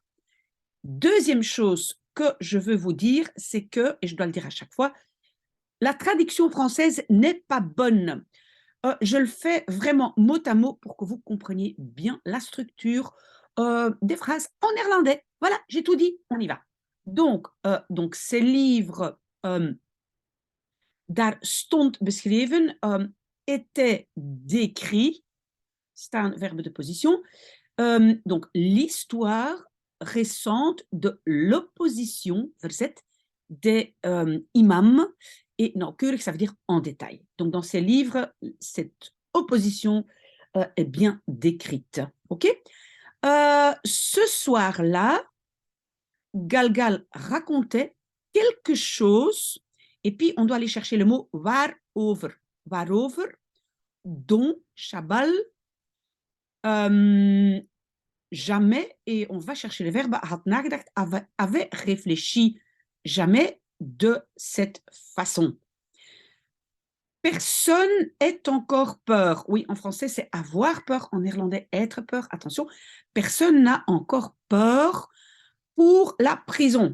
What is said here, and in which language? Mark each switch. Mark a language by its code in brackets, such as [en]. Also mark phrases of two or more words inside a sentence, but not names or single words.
[fr] Deuxième chose que je veux vous dire, c'est que, et je dois le dire à chaque fois, la traduction française n'est pas bonne. Je le fais vraiment mot à mot pour que vous compreniez bien la structure des phrases en néerlandais. Voilà, j'ai tout dit, on y va. Donc ces livres [nl] daar stond beschreven, [fr] était décrit, staan verbe de position, donc l'histoire récente de l'opposition, verzet, des imams, et nauwkeurig, ça veut dire en détail. Donc dans ces livres, cette opposition est bien décrite. Ok. Ce soir-là, Galgal racontait quelque chose, et puis on doit aller chercher le mot waarover. Waarover, dont Chabal jamais, et on va chercher le verbe, [nl] had nagedacht, [fr] avait réfléchi jamais de cette façon. Personne est encore peur. Oui, en français, c'est avoir peur. En néerlandais, être peur. Attention, personne n'a encore peur pour la prison.